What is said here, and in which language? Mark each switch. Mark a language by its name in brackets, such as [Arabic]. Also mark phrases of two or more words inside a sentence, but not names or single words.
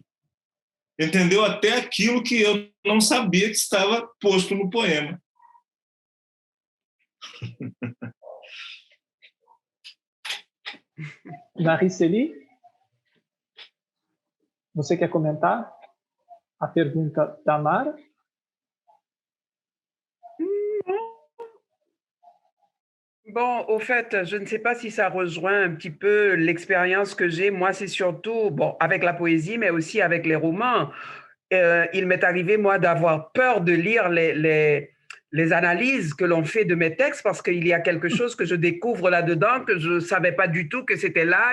[Portuguese] Entendeu até aquilo que eu não sabia que estava posto no poema. Mariceli, você quer comentar a pergunta da Mara? [French] Bon, au fait, je ne sais pas si ça rejoint un petit peu l'expérience que j'ai. Moi, c'est surtout, bon, avec la poésie, mais aussi avec les romans. Il m'est arrivé, moi, d'avoir peur de lire les analyses que l'on fait de mes textes parce qu'il y a quelque chose que je découvre là-dedans que je ne savais pas du tout que c'était là.